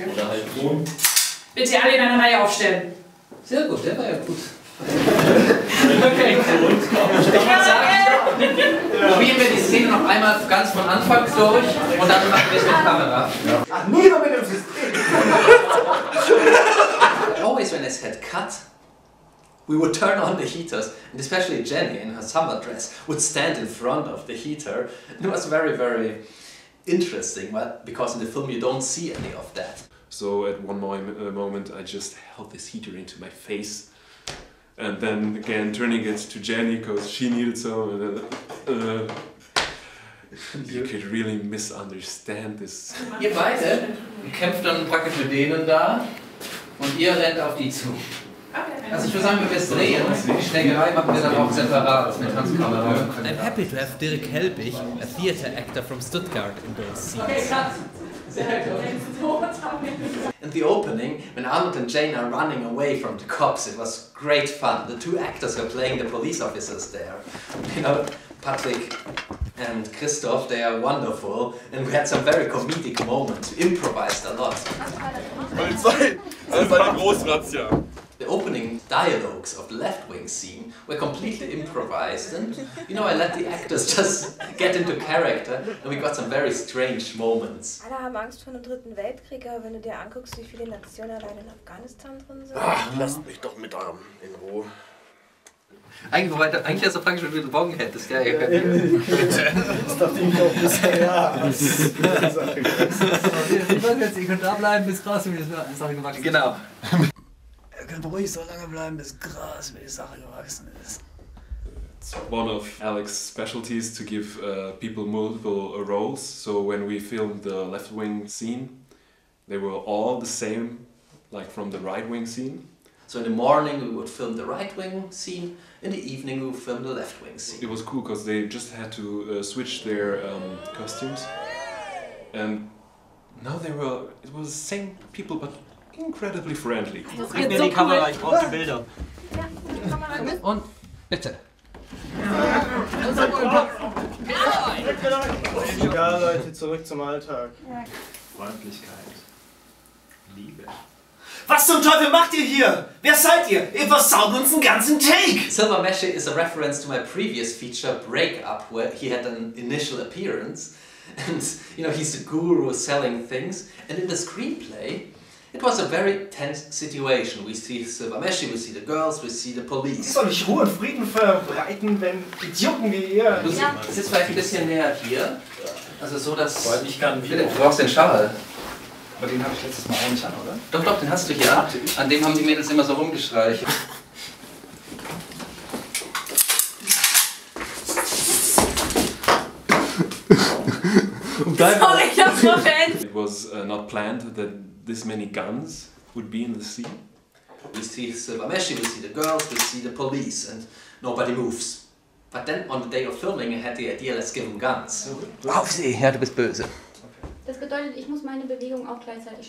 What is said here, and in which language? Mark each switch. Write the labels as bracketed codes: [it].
[de] Oder halt so. Bitte alle in eine Reihe aufstellen. Sehr gut, der war ja gut. Okay. Ich würde sagen, probieren wir die Szene noch einmal ganz von Anfang durch und dann machen wir es mit Kamera. Ach, nie mit dem System! [en] Always when it's had cut, we would turn on the heaters, and especially Jenny in her summer dress would stand in front of the heater. It was very, very interesting, because in the film you don't see any of that. So at one moment I just held this heater into my face, and then again turning it to Jenny because she needed some. You could really misunderstand this. [de] Ihr beide kämpft dann praktisch mit denen da und ihr rennt auf die zu. Also ich würde sagen, wenn wir es drehen, die Schlägerei machen wir dann auch separat mit Tanzkamera. [en] I'm happy to have Dirk Helbig, a theatre actor from Stuttgart, in those scenes. In the opening, when Arnold and Jane are running away from the cops, it was great fun. The 2 actors were playing the police officers there. You know, Patrick and Christoph, they are wonderful, and we had some very comedic moments. We improvised a lot. [de] Polizei! Das ist eine Großrazzia. [en] The opening dialogues of the left-wing scene were completely improvised, and you know, I let the actors just get into character, and we got some very strange moments. [de] Alle haben Angst vor einem 3. Weltkrieg, aber wenn du dir anguckst, wie viele Nationen allein in Afghanistan drin sind. Ach, lasst mich doch mit in Ruhe. Eigentlich hast du praktisch, wenn du den Bon hättest. Ja, das dachte ich auch bisher, ja. Ich weiß jetzt, ihr könnt da bleiben, bis Gras mit der Sache gewachsen ist. Genau. Ihr könnt ruhig so lange bleiben, bis Gras mit der Sache gewachsen ist. [en] It's one of Alex's specialties to give people multiple roles. So when we filmed the left-wing scene, they were all the same, like from the right-wing scene. So in the morning we would film the right-wing scene, in the evening we would film the left-wing scene. It was cool because they just had to switch their costumes, and now it was the same people but incredibly friendly. [de] Gib mir die Kamera, ich brauche die Bilder. Und bitte. Ja, Leute, zurück zum Alltag. Freundlichkeit. Liebe. Was zum Teufel macht ihr hier? Wer seid ihr? Ihr versaut uns einen ganzen Take! [en] Silver Mesh is a reference to my previous feature, Break Up, where he had an initial appearance. And, you know, he's the guru selling things. And in the screenplay, it was a very tense situation. We see Silver Mesh, we see the girls, we see the police. [de] Soll ich Ruhe und Frieden verbreiten, wenn Idioten wie ihr... Du sitzt vielleicht ein bisschen näher hier. Also so, dass... Ich kann wieder. Du brauchst den Schal. Aber den habe ich letztes Mal auch nicht an, oder? Doch, doch, den hast du hier. An dem haben die Mädels immer so rumgestreichelt. Sorry, das war beendet. [en] It was not planned that this many guns would be in the scene. We see Silver Mesh, we see the girls, we see the police, and nobody moves. But then on the day of filming I had the idea, let's give them guns. [de] Auf sie! Ja, du bist böse. Das bedeutet, ich muss meine Bewegung auch gleichzeitig